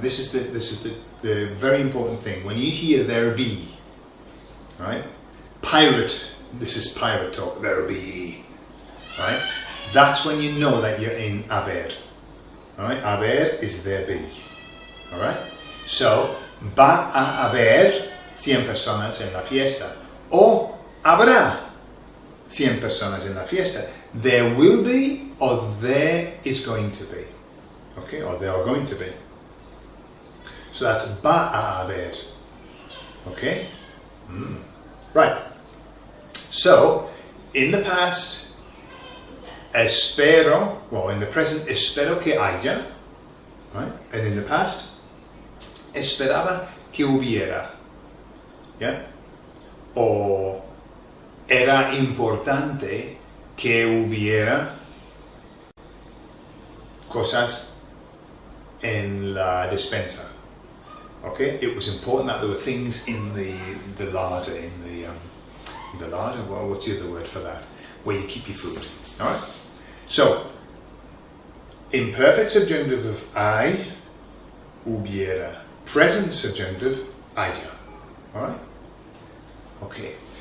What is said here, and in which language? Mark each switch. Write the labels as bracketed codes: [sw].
[en] This is the very important thing. When you hear there be, right? Pirate, this is pirate talk, there be, right? That's when you know that you're in haber. Alright, haber is there be. Alright? So, [es] va a haber 100 personas en la fiesta. O habrá 100 personas en la fiesta. [en] There will be, or there is going to be. Okay, or there are going to be. So that's [es] va a haber. [en] Okay? Right. So, in the past, espero, well, in the present, [es] espero que haya, [en] right? And in the past, [es] esperaba que hubiera, [en] yeah? [es] O era importante que hubiera cosas en la despensa. [en] Okay, it was important that there were things in the larder, in the larder. Well, what's the other word for that? Where you keep your food. All right. So, imperfect subjunctive of I, hubiera. Present subjunctive, haya. All right. Okay.